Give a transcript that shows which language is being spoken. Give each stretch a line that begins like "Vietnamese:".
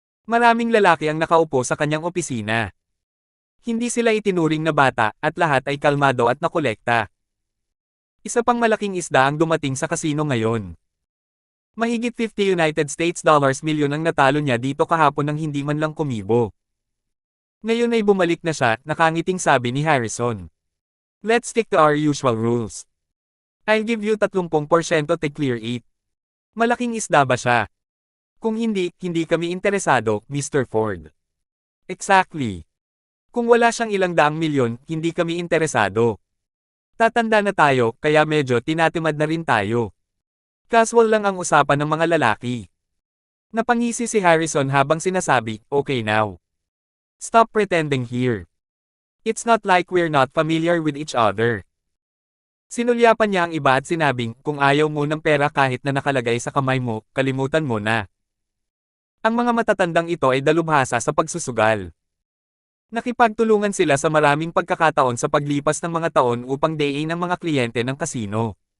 Filipino: Maraming lalaki ang nakaupo sa kanyang opisina. Hindi sila itinuring na bata, at lahat ay kalmado at nakolekta. Isa pang malaking isda ang dumating sa kasino ngayon. Mahigit 50 United States dollars milyon ang natalo niya dito kahapon nang hindi man lang kumibo. Ngayon ay bumalik na siya, nakangiting sabi ni Harrison.
English: Let's stick to our usual rules. I'll give you 30% to clear it.
Filipino: Malaking isda ba siya? Kung hindi, hindi kami interesado, Mr. Ford.
English: Exactly.
Filipino: Kung wala siyang ilang daang milyon, hindi kami interesado. Tatanda na tayo, kaya medyo tinatimad na rin tayo. Casual lang ang usapan ng mga lalaki. Napangisi si Harrison habang sinasabi,
English: okay now. Stop pretending here. It's not like we're not familiar with each other.
Filipino: Sinulyapan niya ang iba at sinabing, kung ayaw mo ng pera kahit na nakalagay sa kamay mo, kalimutan mo na. Ang mga matatandang ito ay dalubhasa sa pagsusugal. Nakipagtulungan sila sa maraming pagkakataon sa paglipas ng mga taon upang dayin ang mga kliyente ng kasino.